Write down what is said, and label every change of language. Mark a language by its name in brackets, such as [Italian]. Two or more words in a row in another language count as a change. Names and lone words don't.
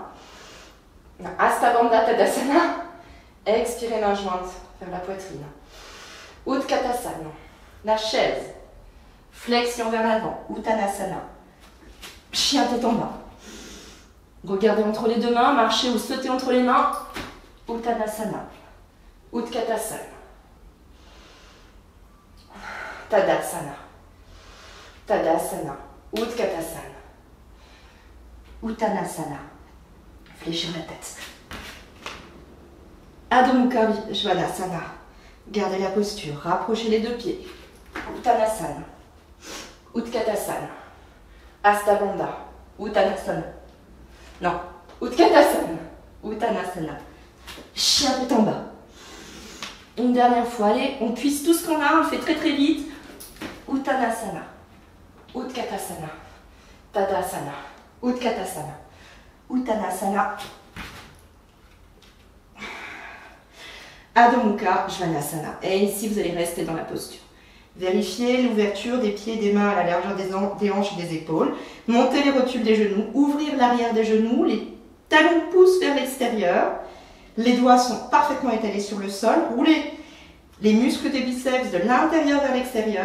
[French] Hasta Bandha Tadasana. Expirez, main jointe vers la poitrine. Utkatasana. La chaise. Flexion vers l'avant, Uttanasana. Chien tête en bas. Regardez entre les deux mains, marchez ou sautez entre les mains. Uttanasana. Utkatasana. Tadasana. Tadasana. Utkatasana. Uttanasana. Fléchir la tête. Adho Mukha Svanasana. Gardez la posture. Rapprochez les deux pieds. Uttanasana. Utkatasana. Hasta Bandha. Uttanasana. Non. Utkatasana. Uttanasana. Chien tête en bas. Une dernière fois. Allez, on puise tout ce qu'on a. On le fait très très vite. Uttanasana. Utkatasana. Tadasana. Utkatasana. Uttanasana. Adho Mukha Svanasana. Et ici, vous allez rester dans la posture. Vérifiez l'ouverture des pieds et des mains à la largeur des hanches et des épaules. Montez les rotules des genoux. Ouvrir l'arrière des genoux. Les talons poussent vers l'extérieur. Les doigts sont parfaitement étalés sur le sol. Roulez les muscles des biceps de l'intérieur vers l'extérieur.